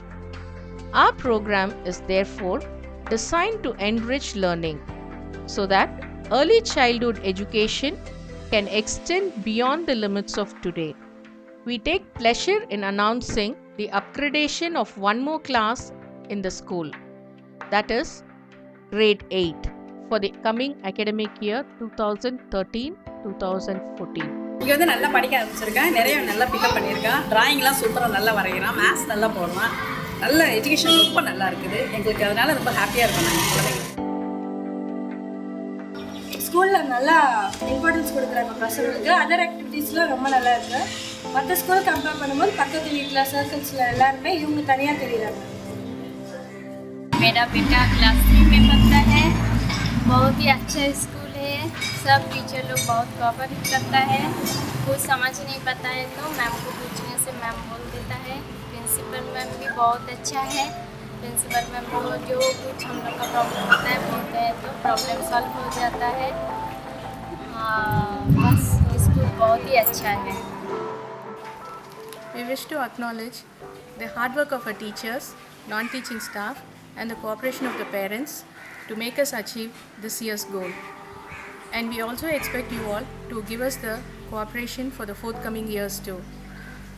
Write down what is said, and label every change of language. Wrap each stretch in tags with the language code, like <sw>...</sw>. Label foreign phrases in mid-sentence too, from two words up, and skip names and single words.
<en>Our program is therefore designed to enrich learning so that early childhood education can extend beyond the limits of today. We take pleasure in announcing the upgradation of one more class in the school, that is grade 8, for the coming academic year 2013-2014.</en> <ta>இங்கே வந்து நல்லா படிக்க ஆரம்பிச்சிருக்கேன், நிறைய நல்லா பிக்கப் பண்ணியிருக்கான், டிராயிங்லாம் சூப்பராக நல்லா வரைகிறான், மேத்ஸ் நல்லா போடுறான், நல்ல எஜுகேஷன் ரொம்ப நல்லா இருக்குது. எங்களுக்கு அதனால ரொம்ப ஹாப்பியாக இருக்கும். நாங்கள் குழந்தைங்க ஸ்கூலில் நல்லா இம்பார்ட்டன்ஸ் கொடுக்குறாங்க பசங்களுக்கு.</ta> <en>other activitiesலாம்</en> <ta>ரொம்ப நல்லா இருக்குது. மற்ற ஸ்கூல் கம்பேர் பண்ணும்போது பக்கத்து வீட்டில் சர்க்கிள்ஸில் எல்லாருமே இவங்க தனியாக தெரியுறாங்க.</ta> <hi>मेरा बेटा क्लास 3 में पढ़ता है। बहुत ही अच्छा स्कूल है। सब टीचर लोग बहुत कोऑपरेट करता है। कुछ समझ नहीं पाता है तो मैम को पूछने से मैम बोल देता है।</hi> <en>principal ma'am</en> <hi>भी बहुत अच्छा है।</hi> <en>principal ma'am</en> <hi>को जो कुछ हम लोग का प्रॉब्लम होता है बोलते हैं तो</hi> <en>problem solve</en> <hi>हो जाता है। बस स्कूल बहुत ही अच्छा है।</hi> <en>We wish to acknowledge the hard work of our teachers, non-teaching staff, and the cooperation of the parents to make us achieve this year's goal. And we also expect you all to give us the cooperation for the forthcoming years too.</en>